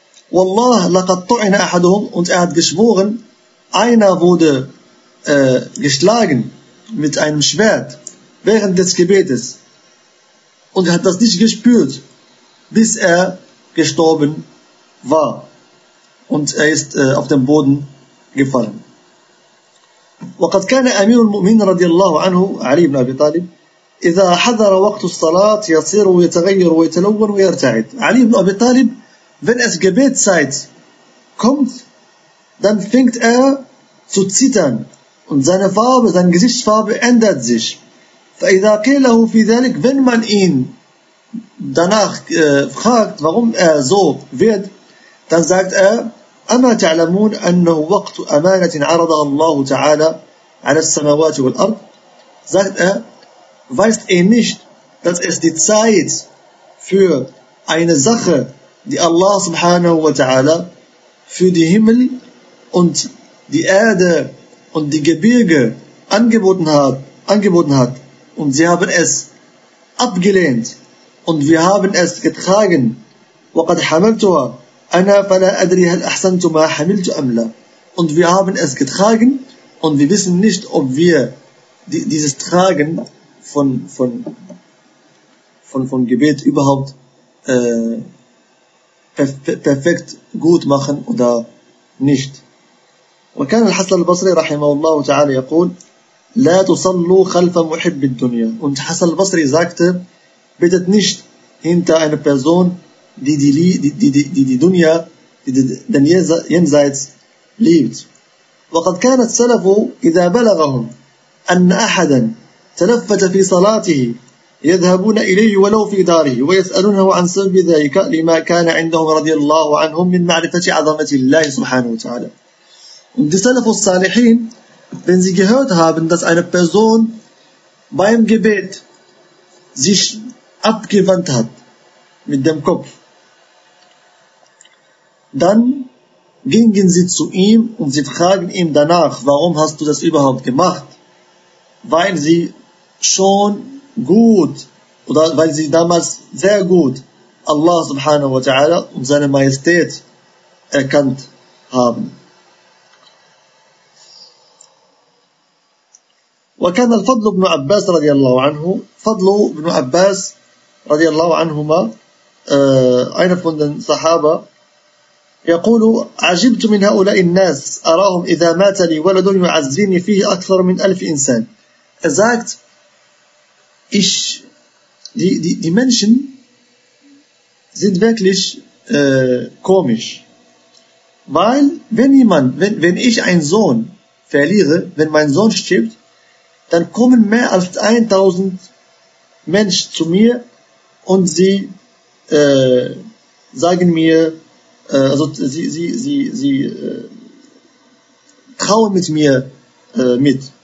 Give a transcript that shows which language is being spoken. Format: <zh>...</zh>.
<ar>Wallah, laqad tu'ina ahaduhum,</ar> <de>und er hat geschworen, einer wurde geschlagen mit einem Schwert während des Gebetes. Und er hat das nicht gespürt, bis er gestorben war. Und er ist auf den Boden gefallen.</de> <ar>وقد كان أمير المؤمنين رضي الله عنه علي بن أبي طالب إذا حضر وقت الصلاة يصير ويتغير ويتلون ويرتعد.</ar> <de>علي بن أبي طالب, wenn es Gebetszeit kommt, dann fängt zu zittern und seine Farbe, seine Gesichtsfarbe ändert sich.</de> <ar>فإذا قيل له في ذلك,</ar> <de>wenn man ihn danach fragt, warum so wird, dann sagt</de> <ar>أما تعلمون أنه وقت أمانة عرض الله تعالى على السماوات والأرض,</ar> <de>sagt weißt ihr nicht, dass es die Zeit für eine Sache, die Allah subhanahu wa ta'ala für die Himmel und die Erde und die Gebirge angeboten hat und sie haben es abgelehnt und wir haben es getragen.</de> <ar>وقد حملتها أنا فلا أدري هل أحسنت ما حملت أم لا.</ar> <de>Und wir haben es getragen und wir wissen nicht, ob wir dieses Tragen von Gebet überhaupt perfekt gut machen oder nicht.</de> <ar>وكان الحسن البصري رحمه الله تعالى يقول لا تصلوا خلف محب الدنيا.</ar> <de>Und Hassan al-Basri sagte, betet nicht hinter einer Person, die Dunya, die den Jenseits liebt.</de> <ar>وقد كان السلف إذا بلغهم أن أحدا تلفت في صلاته يذهبون إليه ولو في داره ويسألونه عن سبب ذلك لما كان عندهم رضي الله عنهم من معرفة عظمة الله سبحانه وتعالى.</ar> <de>Und die Salaf al-Salihin, wenn sie gehört haben, dass eine Person beim Gebet sich abgewandt hat mit dem Kopf, dann gingen sie zu ihm und sie fragen ihm danach, warum hast du das überhaupt gemacht? Weil sie schon gut, oder weil sie damals sehr gut Allah subhanahu wa ta'ala und seine Majestät erkannt haben.</de> <ar>وكان الفضل بن عباس رضي الله عنه, فضل بن عباس رضي الله عنهما أين</ar> <de>von den</de> <ar>صحابة, يقول عجبت من هؤلاء الناس أراهم إذا مات لي ولد يعزيني فيه أكثر من ألف إنسان.</ar> <de>Er sagt, ich, die Menschen sind wirklich komisch, weil wenn ich einen Sohn verliere, wenn mein Sohn stirbt, dann kommen mehr als 1000 Menschen zu mir und sie sagen mir, also sie trauen mit mir mit.</de>